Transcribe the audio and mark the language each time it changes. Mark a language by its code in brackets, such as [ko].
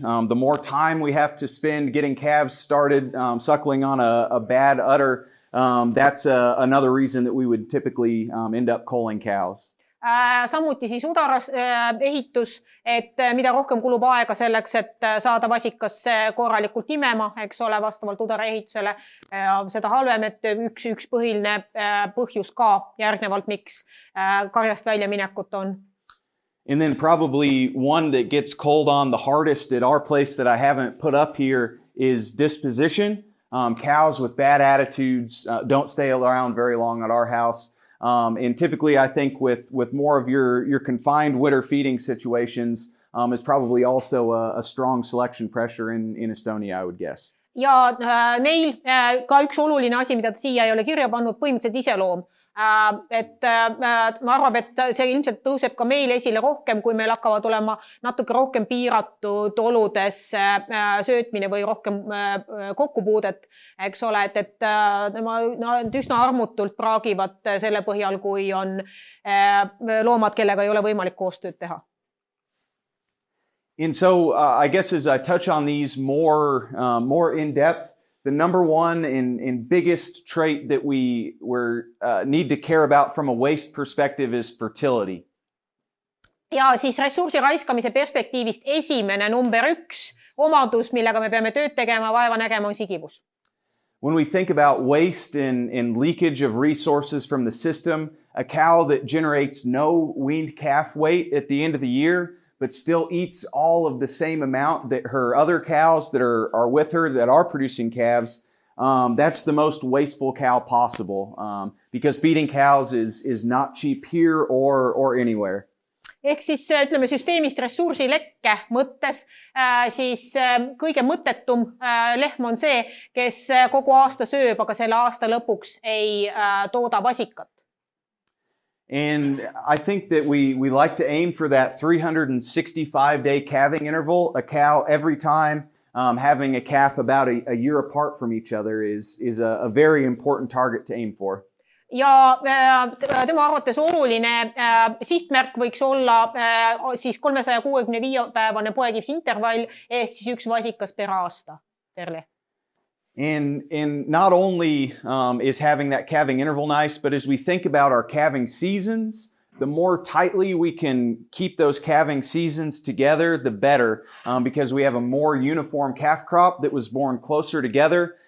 [en] The more time we have to spend getting calves started suckling on a bad udder, that's another reason that we would typically end up culling cows. [et] Samuti siis udaras ehitus, et mida rohkem kulub aega selleks, et saada vasikas korralikult imema, eks ole, vastavalt udara ehitusele, seda halvem, et üks põhiline põhjus ka järgnevalt, miks karjast välja minekut on. [en] And then probably one that gets culled on the hardest at our place that I haven't put up here is disposition. Cows with bad attitudes don't stay around very long at our house. And typically, I think with more of your confined winter feeding situations is probably also a strong selection pressure in Estonia, I would guess. [et] Ja neil ka üks oluline asi, mida ta siia ei ole kirja pannud, põhimõtteliselt iseloom. Et ma arvan, et see ilmselt tõuseb ka meil esile rohkem, kui meil hakkavad olema natuke rohkem piiratud oludes söötmine või rohkem kokkupuudet, eks ole, et nad üsna armutult praagivad selle põhjal, kui on loomad, kellega ei ole võimalik koostööd teha. [en] And so I guess as I touch on these more in depth, the number 1 and biggest trait that we need to care about from a waste perspective is fertility. [et] Ja siis ressursi raiskamise perspektiivist esimene number 1 omadus, millega me peame tööd tegema, vaeva nägema, on sigivus. [en] When we think about waste and leakage of resources from the system, a cow that generates no weaned calf weight at the end of the year but still eats all of the same amount that her other cows that are with her that are producing calves, that's the most wasteful cow possible because feeding cows is not cheap here or anywhere. [et] Ehk siis ütleme süsteemist ressursi lekke mõttes, siis kõige mõttetum lehm on see, kes kogu aasta sööb, aga selle aasta lõpuks ei tooda vasikat. [en] And I think that we like to aim for that 365-day calving interval. A cow every time having a calf about a year apart from each other is a very important target to aim for. [et] Ja tema arvates oluline sihtmärk võiks olla siis 365-päevane poekipsintervall ehk siis üks vasikas per aasta perle. [en] And not only is having that calving interval nice, but as we think about our calving seasons, the more tightly we can keep those calving seasons together, the better, because we have a more uniform calf crop that was born closer together.